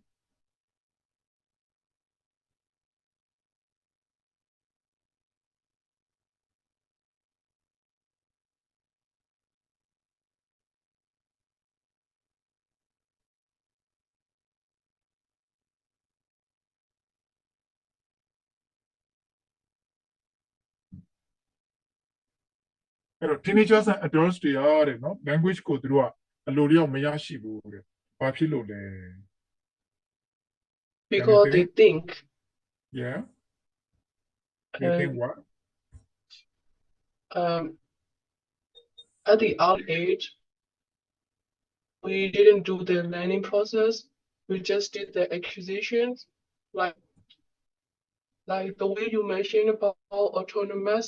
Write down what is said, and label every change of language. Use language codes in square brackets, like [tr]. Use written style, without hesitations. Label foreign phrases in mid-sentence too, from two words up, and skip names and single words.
[en] Teenagers and adults [my] တွေအားတဲ့နော် language ကိုသူတို့ကအလိုလျောက်မရရှိဘူးတဲ့ဘာဖြစ်လို့လဲ [en] Because they think. Yeah. They think what? At the early age, we didn't do the learning process. We just did the acquisitions, like the way you mentioned about autonomous.